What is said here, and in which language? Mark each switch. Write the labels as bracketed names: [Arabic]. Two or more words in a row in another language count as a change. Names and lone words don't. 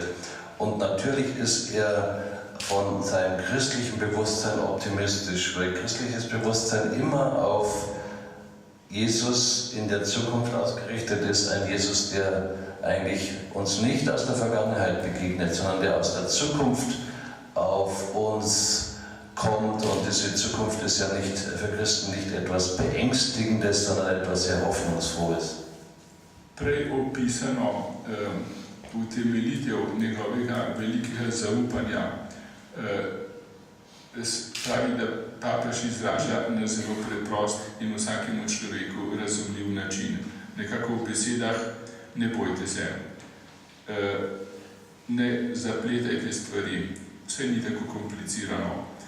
[German] Und natürlich ist er von seinem christlichen Bewusstsein optimistisch, weil christliches Bewusstsein immer auf Jesus in der Zukunft ausgerichtet ist, ein Jesus, der eigentlich uns nicht aus der Vergangenheit begegnet, sondern der aus der Zukunft auf uns kommt. Und diese Zukunft ist ja nicht für Christen nicht etwas Beängstigendes, sondern etwas sehr Hoffnungsvolles. [Slovenian] Prej opisano utemeljitev njegovega velikega zaupanja pravi, da papež izraža na zelo preprost in vsakemu človeku razumljiv način. Nekako v besedah: ne bojte se, ne zapletajte stvari, vse ni tako komplicirano.